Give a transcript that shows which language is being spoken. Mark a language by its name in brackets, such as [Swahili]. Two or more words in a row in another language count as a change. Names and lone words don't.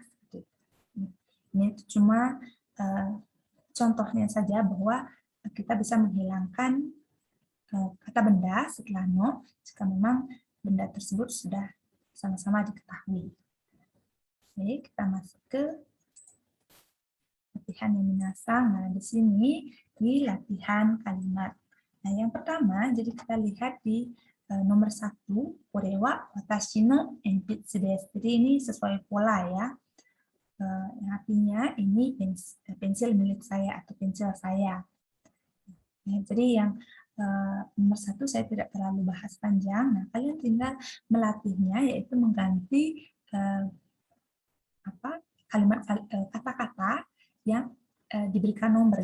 [Indonesian] Ini cuma contohnya saja bahwa kita bisa menghilangkan kata benda setelah no jika memang benda tersebut sudah sama-sama diketahui. Oke, kita masuk ke latihan yang minasang. Nah, di sini di latihan kalimat. Nah, yang pertama, jadi kita lihat di nomor 1, [Japanese] これは私の鉛筆です. [Indonesian] Jadi ini sesuai pola ya. Yang artinya ini pensil milik saya atau pensil saya. Nah, jadi yang nomor 1 saya tidak terlalu bahas panjang. Nah, kalian tinggal melatihnya, yaitu mengganti kalimat kata-kata yang diberikan nomor.